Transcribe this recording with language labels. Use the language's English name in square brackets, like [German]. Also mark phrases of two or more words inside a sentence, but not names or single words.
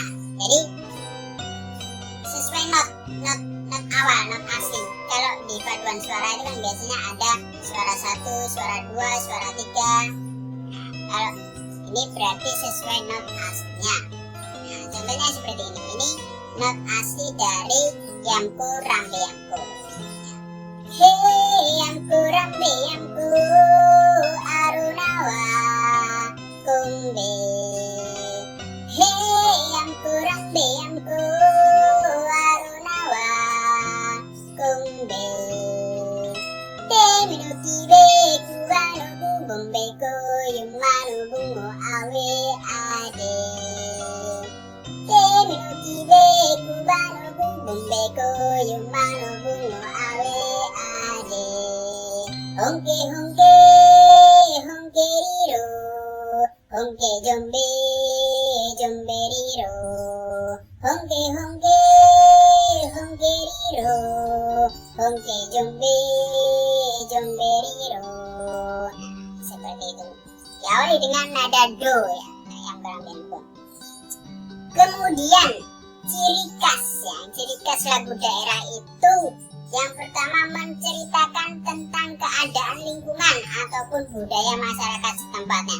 [Indonesian] Jadi sesuai not awal, not asli. Kalau di paduan suara itu kan biasanya ada suara 1, suara 2, suara 3. Nah, kalau ini berarti sesuai not aslinya. Nah, contohnya seperti ini. Ini not asli dari Yamku Rambe Yamku. Hey Yamku Rambe Yamku Arunawa Kumbe. Hey Yamku Rambe Yamku Arunawa Kumbe. Te minuti be kuwano bumbe ko yumanu bungo awe ade. Te minuti be kuwano bumbe ko yumanu bungo awe ade. Hongke hongke hongke riro, hongke jombe jombe riro, hongke hongke hongke riro, hongke jombe jombe riro. Nah, seperti itu. Diawali dengan nada do ya, yang berambempo. Kemudian ciri khas ya, ciri khas lagu daerah itu yang pertama menceritakan tentang keadaan lingkungan ataupun budaya masyarakat setempatnya.